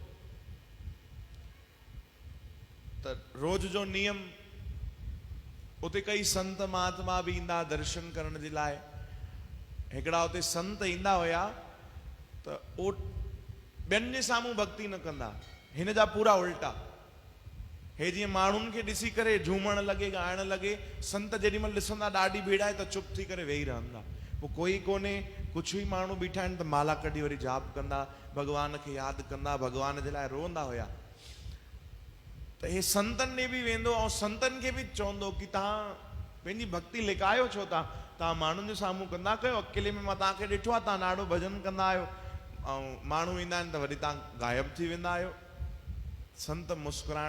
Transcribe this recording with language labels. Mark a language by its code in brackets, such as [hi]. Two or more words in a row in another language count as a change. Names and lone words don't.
[sd] त रोज़ जो नियम उते कई संत महात्मा बि ईंदा दर्शन करण जे लाइ हिकिड़ा उते संत ईंदा हुया त उहो ॿियनि जे साम्हूं भक्ति न कंदा हिन जा पूरा उल्टा हे जीअं माण्हुनि खे ॾिसी करे झूमण लॻे ॻाइण लॻे संत जेॾी महिल ॾिसंदा ॾाढी भीड़ आहे त चुप थी करे वेही रहंदा पोइ कोई कोन्हे कुझु ई माण्हू बीठा आहिनि त माला कढी वरी जाप कंदा भगवान खे यादि कंदा भगवान जे लाइ रोअंदा हुया त हे संतनि ॾे बि वेंदो ऐं संतनि खे बि चवंदो कि तव्हां पंहिंजी भक्ति लिकायो छो तव्हां माण्हुनि जे साम्हूं कंदा कयो अकेले में मां तव्हांखे ॾिठो आहे तव्हां ॾाढो भॼन कंदा आहियो ऐं माण्हू ईंदा आहिनि त वरी तव्हां ग़ाइब थी वेंदा आहियो संत मुस्कुराइण